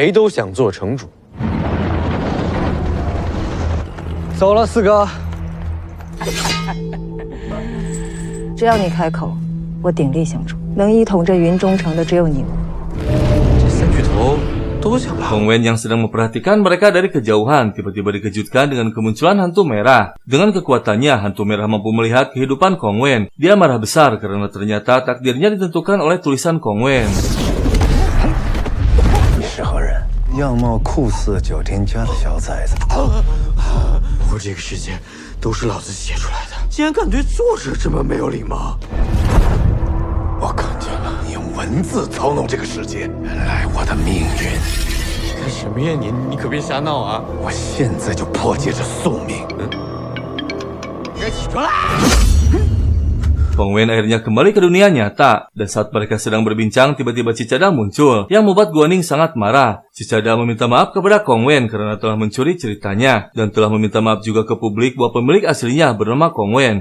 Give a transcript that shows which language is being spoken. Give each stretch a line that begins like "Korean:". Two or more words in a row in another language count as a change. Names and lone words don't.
Chinese: 谁都想做城主。走了，4哥。只要你开口，我鼎力相助。能一统这云中城的只有你我。这3巨头都想拉。
Indonesian: Kong Wen yang sedang memperhatikan mereka dari kejauhan tiba-tiba dikejutkan dengan kemunculan hantu merah. Dengan kekuatannya, hantu merah mampu melihat kehidupan Kong Wen. Dia marah besar karena ternyata takdirnya ditentukan oleh tulisan Kong Wen.
Chinese: 你是何人？样貌酷似9天家的小崽子。不过这个世界都是老子写出来的，竟然敢对作者这么没有礼貌！我看见了，你用文字操弄这个世界，原来我的命运。干什么呀你可别瞎闹啊！我现在就破解这宿命。你该起床啦！
Indonesian: Kong Wen akhirnya kembali ke dunia nyata. Dan saat mereka sedang berbincang, tiba-tiba Cicada muncul, yang membuat Guaning sangat marah. Cicada meminta maaf kepada Kong Wen karena telah mencuri ceritanya, dan telah meminta maaf juga ke publik bahwa pemilik aslinya bernama Kong Wen.